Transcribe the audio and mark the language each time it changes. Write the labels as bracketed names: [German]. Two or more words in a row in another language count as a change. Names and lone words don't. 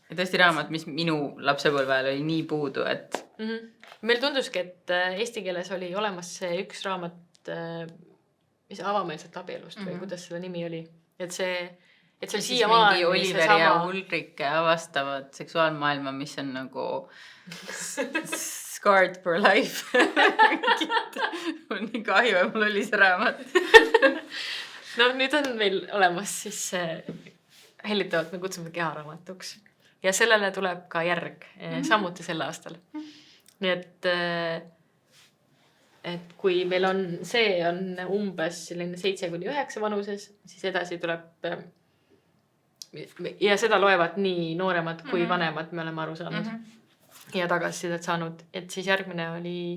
[Estonian] Ja tõesti raamat, mis minu lapsepõlvel oli nii puudu, et... Meil tunduski, et eesti keeles oli olemas see üks raamat, mis avameelselt abielust või kuidas selle nimi oli. Et see siia mingi Oliver ja Ulrike avastavad seksuaalmaailma, mis on nagu [English] scarred for life. [Estonian] Mul nii kahju, et mul oli see raamat. No nüüd on meil olemas siis hellitavalt me kutsume keharaamatuks. Ja sellele tuleb ka järg, samuti sel aastal. Nii et kui meil on, see on umbes 7-9 vanuses, siis edasi tuleb ja seda loevad nii nooremad kui vanemad, me oleme aru saanud ja tagasisidet saanud, et siis järgmine oli,